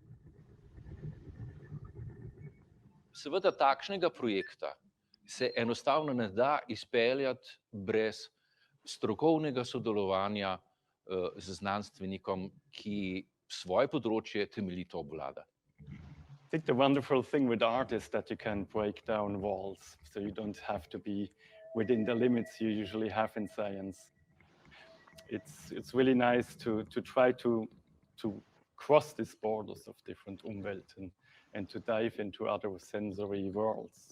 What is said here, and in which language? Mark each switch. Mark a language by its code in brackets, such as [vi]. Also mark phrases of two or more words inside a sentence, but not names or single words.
[sl] Seveda takšnega projekta se enostavno ne da izpeljati brez strokovnega sodelovanja z znanstvenikom, ki svoje področje temeljito obvlada. [en] I think the wonderful thing with art is that you can break down walls, so you don't have to be within the limits you usually have in science. It's really nice to try to cross these borders of different Umwelten and to dive into other sensory worlds.